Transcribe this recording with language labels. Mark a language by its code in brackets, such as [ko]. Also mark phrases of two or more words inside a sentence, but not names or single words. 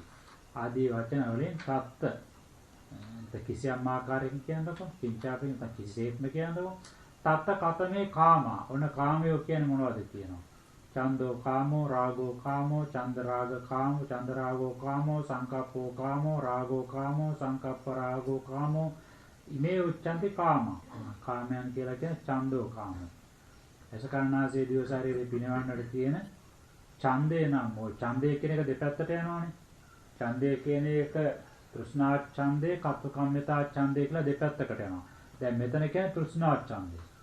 [si] ආදී වචන වලින් තත්ත්ව කිසියම් ආකාරයකින් කියනකොට කිංචාපි නැත්නම් කිසිසේත්ම කියනකොට [pi] තත්ත්ව කතමේ කාමා. [si] ඔන්න කාමයෝ කියන්නේ මොනවද කියනවා. [pi] චන්දෝ කාමෝ, රාගෝ කාමෝ, චන්ද රාග කාමෝ, චන්ද රාගෝ කාමෝ, සංකප්පෝ කාමෝ, රාගෝ කාමෝ, සංකප්ප රාගෝ කාමෝ. ඉමේ උච්චන්ති කාමා. [si] කාමයන් කියලා කියන්නේ [pi] චන්දෝ කාමෝ. [si] එසකරණාසේ දිව ශරීරේ පිනවන්නට තියෙන ඡන්දේ නම් ඔය ඡන්දේ කියන එක දෙපැත්තට යනවානේ. ඡන්දේ කියන එක තෘෂ්ණා ඡන්දේ, කප්පකම්මිතා ඡන්දේ කියලා දෙපැත්තකට යනවා. දැන් මෙතන කියන්නේ තෘෂ්ණා ඡන්දේ.